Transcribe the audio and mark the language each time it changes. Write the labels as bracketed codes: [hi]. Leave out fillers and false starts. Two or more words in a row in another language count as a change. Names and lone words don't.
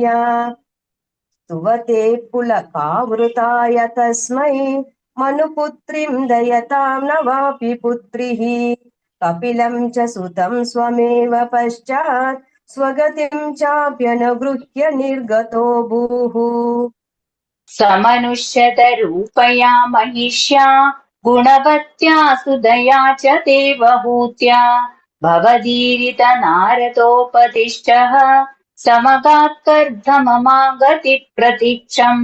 [sa] സ്തുവത്തെ പുലകാവൃതായ തസ്മൈ മനുപുത്രിം ദയതാം ന വാപി പുത്രിഃ. കപിലം ച സുതം സ്വമേവ പശ്ചാത് സ്വഗതിം ചാപ്യനുഗൃഹ്യ നിർഗതോ ഭൂഃ. സമനുഷ്യതരൂപയാ महिष्या गुणवत्या सुदया च देवहूत्या भवदीरित नारदोपदिष्टः समगात्कर्दममागति प्रतीक्षम्.